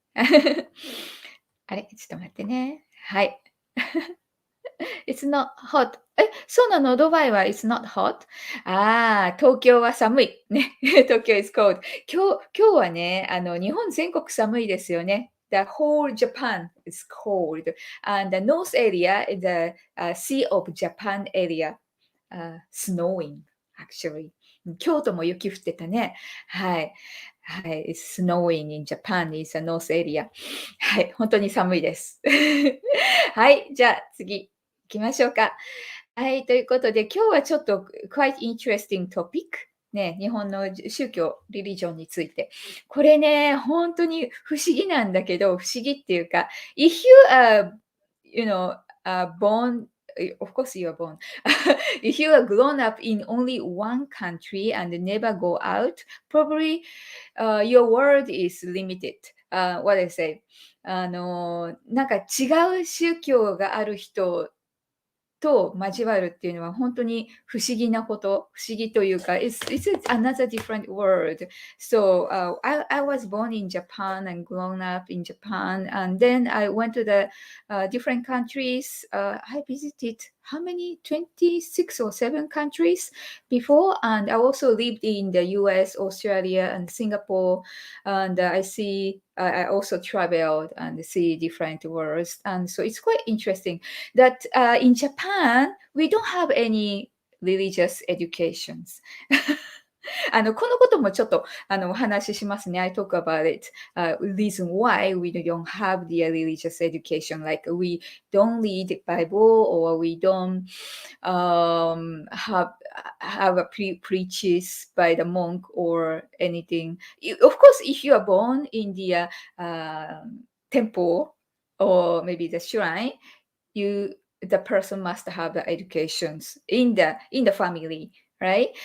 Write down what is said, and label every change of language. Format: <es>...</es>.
<ja>あれ、ちょっと待ってね。</ja> <en>はい。It's not hot.</en> <ja>そうなの？ドバイは</ja> <en>It's not hot?</en> <ja>東京は寒い。ね。東京</ja> <en>is cold.</en> <ja>今日はね、日本全国寒いですよね。</ja> <en>The whole Japan is cold. And the north area, the Sea of Japan area, snowing, actually.</en> <ja>京都も雪降ってたね。はい。はい。</ja> <en>It's snowing in Japan is a north area.</en> <ja>はい。本当に寒いです。はい。じゃあ次行きましょうか。はい。ということで、今日はちょっと</ja> <en>quite interesting topic。</en> <ja>ね、日本の宗教、リリジョンについて。これね、本当に不思議なんだけど、不思議っていうか、</ja> <en>if you are, born, of course you are born. If you are grown up in only one country and never go out, probably your world is limited. What I say?</en> <ja>なんか違う宗教がある人と交わるっていうのは本当に不思議なこと、不思議というか、</ja> <en>it's another different world. So I was born in Japan and grown up in Japan, and then I went to the different countries. I visited how many? 26 or 7 countries before, and I also lived in the US, Australia, and Singapore, and I also traveled and see different worlds, and so it's quite interesting that in Japan, we don't have any religious educations.</en> <ja>このこともちょっとお話ししますね。</ja> <en>I talk about it. Reason why we don't have the religious education, like we don't read the Bible or we don't have a preaches by the monk or anything. Of course, if you are born in the temple or maybe the shrine, the person must have the educations in the family, right?</en>